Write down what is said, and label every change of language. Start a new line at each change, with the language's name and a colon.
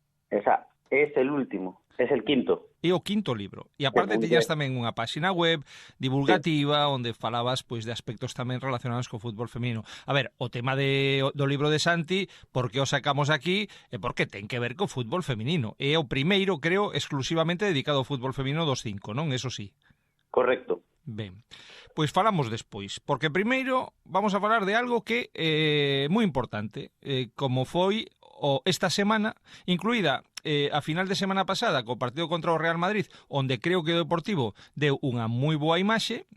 Spanish: Esa es el último, es el quinto.
Galician: É o quinto libro. E aparte tiñas tamén unha páxina web divulgativa, sí, onde falabas pois de aspectos tamén relacionados co fútbol feminino. A ver, o tema do libro de Santi, por que o sacamos aquí, é porque ten que ver co fútbol feminino. É o primeiro, creo, exclusivamente dedicado ao fútbol feminino dos 5, non?
Spanish: Eso sí.
Galician: Correcto. Ben, pois falamos despois, porque primeiro vamos a falar de algo que é moi importante, como foi esta semana, incluída a final de semana pasada co partido contra o Real Madrid, onde creo que o Deportivo deu unha moi boa imaxe.